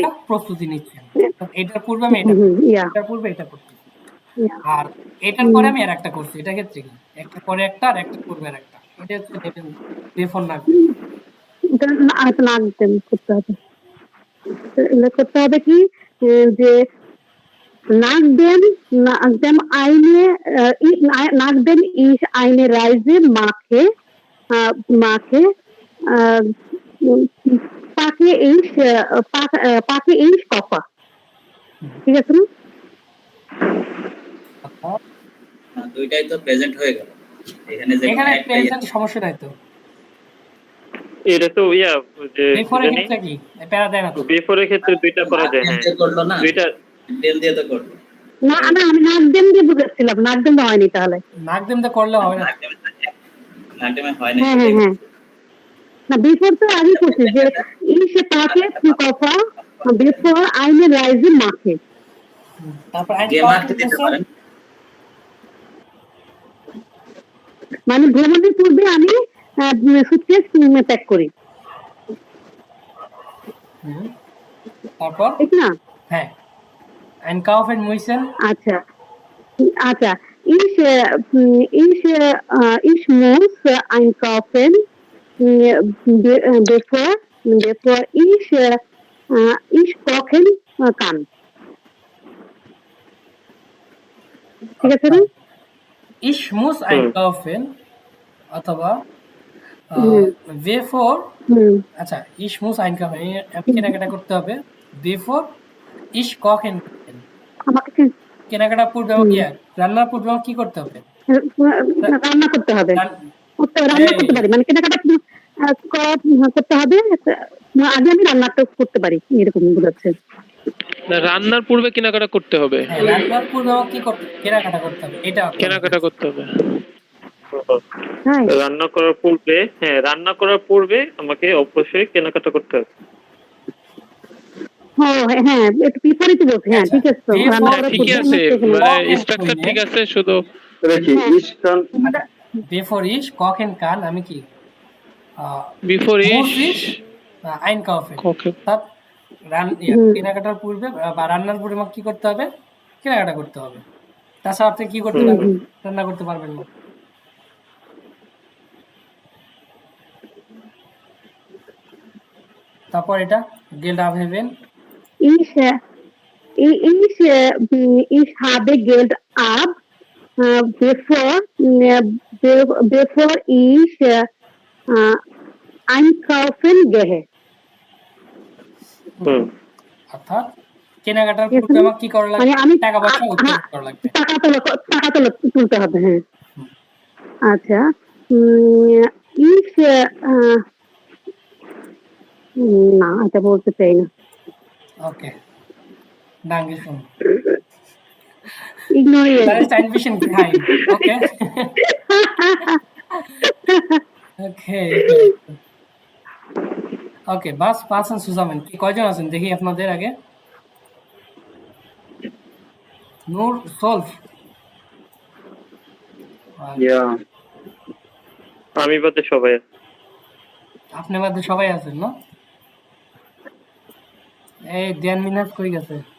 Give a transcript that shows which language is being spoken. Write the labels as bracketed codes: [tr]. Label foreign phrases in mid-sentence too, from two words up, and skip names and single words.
[bn] একটা প্রস্তুতি নিচ্ছেন এটার পূর্বে আমি এটা এটার পূর্বে এটা করতেছি আর এটার পরে আমি আর একটা করছি এটা ক্ষেত্রে কি একটা পরে একটা আর একটা পূর্বে আর একটা এটা হচ্ছে বেফোর না লাগতেন করতে হবে করতে হবে কি যে [de] nachdem ich eine Reise mache packe ich Koffer [bn] ঠিক আছে না দুইটাই তো প্রেজেন্ট হয়ে গেল এখানে যে এখানে প্রেজেন্ট সমস্যা নাই তো এটা তো যে বেফোর এর ক্ষেত্রে কি প্যারা দেয় না তো বিফোর এর ক্ষেত্রে দুইটা করা যায়। হ্যাঁ করলো না দুইটা ডেল দিয়ে তো করলো না আমি নাকদেম দিয়ে বুঝাচ্ছিলাম নাকদেম হয়নি তাহলে নাক দিমতে করলে হবে না নাকডেমে হয় না হ্যাঁ না বিফোর তো আগে করছি যে [de] ich packe Koffer bevor eine Reise mache [bn] তারপর আইন যে মার্কটা দিতে পারেন মানে ভ্রমণের পূর্বে আমি সুটকেস প্যাক করি তারপর ঠিক না [de] হ্যাঁ einkaufen müssen আচ্ছা ich muss einkaufen bevor ich kochen kann [bn] ঠিক আছে না [de] ich muss einkaufen অথবা before আচ্ছা ich muss einkaufen [bn] আমি কেনাকাটা করতে হবে [de] before ich kochen kann [bn] আমাকে কেনাকাটা পূর্বে আমাকে রান্নার পূর্বে আমাকে কি করতে হবে রান্না করতে হবে রান্না করতে পারি মানে কেনাকাটা করতে হবে আগে আমি রান্নাটা করতে পারি এরকম বোঝাচ্ছে না, রান্নার পূর্বে কেনাকাটা করতে হবে। হ্যাঁ রান্নার পূর্বে আমাকে কি করতে কেনাকাটা করতে হবে এটা কেনাকাটা করতে হবে। হ্যাঁ রান্না করার পূর্বে আমাকে অবশ্যই কেনাকাটা করতে হবে। হ্যাঁ একটু বিপরীত বলছে হ্যাঁ ঠিক আছে তো রান্না করার ঠিকই পূর্বে আছে, আমার মানে স্ট্রাকচার ঠিক আছে, শুধু দেখি ইস্টার্ন [de] before ich kochen kann [bn] আমি কি বিফোর [de] muss ich einkaufen [bn] অর্থাৎ কেনাকাটার পূর্বে বা রান্নার পূর্বে আমাকে কি করতে হবে কেনাকাটা করতে হবে তাছাড়া আপনি কি করতে পারবেন রান্না করতে পারবেন না তারপর এটা [de] Geld abheben ich habe Geld ab bevor ich einkaufen gehe [bn] অর্থাৎ কেনাকাটার পূর্বে আমাকে কি করা মানে লাগবে আমি টাকা পয়সা উত্তোলন করা লাগবে টাকা তুলতে হবে হ্যাঁ আচ্ছা না, এটা বলতে চাই না। [de] Okay. Dankeschön. Ignorieren. Das ist ein bisschen geheim. Okay. Okay. Okay, was passen zusammen? [bn] কি কয়জন আছেন দেখি আপনাদের আগে? নূর, সলভ। আমি বাদে সবাই আছে। আপনি বাদে সবাই আছেন না? এই দেন মিনাজ কই গেছে?